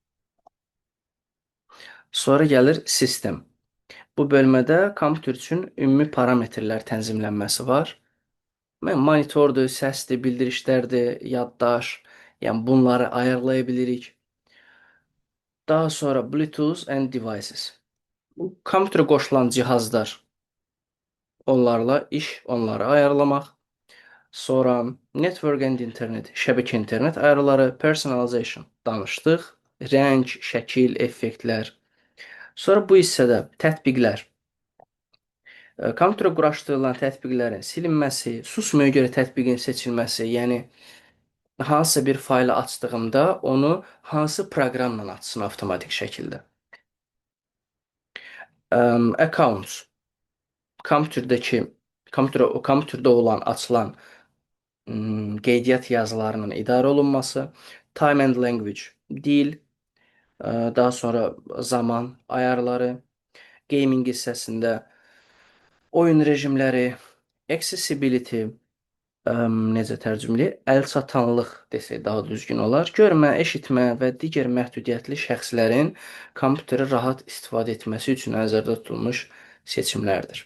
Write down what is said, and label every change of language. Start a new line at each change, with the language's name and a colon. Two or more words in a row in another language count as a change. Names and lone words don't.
Azerbaijani: Sonra gəlir sistem. Bu bölmədə kompüter üçün ümumi parametrlər tənzimlənməsi var. Monitordur, səsdir, bildirişlərdir, yaddaş, yəni bunları ayarlaya bilirik. Daha sonra
English: Bluetooth and devices.
Azerbaijani: Kompüterə qoşulan cihazlar, onlarla iş, onları ayarlamaq.
English: Sonra network and internet,
Azerbaijani: şəbəkə internet ayarları, personalization danışdıq, rəng, şəkil, effektlər. Sonra bu hissədə tətbiqlər. Kompüterə quraşdırılan tətbiqlərin silinməsi, susmaya görə tətbiqin seçilməsi, yəni hansısa bir faylı açdığımda onu hansı proqramla açsın avtomatik şəkildə. Accounts. Kompüterdə olan, açılan qeydiyyat yazılarının idarə olunması,
English: time and language,
Azerbaijani: dil, daha sonra zaman ayarları, gaming hissəsində oyun rejimləri, accessibility, necə tərcüməli, əlçatanlıq desək daha düzgün olar. Görmə, eşitmə və digər məhdudiyyətli şəxslərin kompüteri rahat istifadə etməsi üçün nəzərdə tutulmuş seçimlərdir.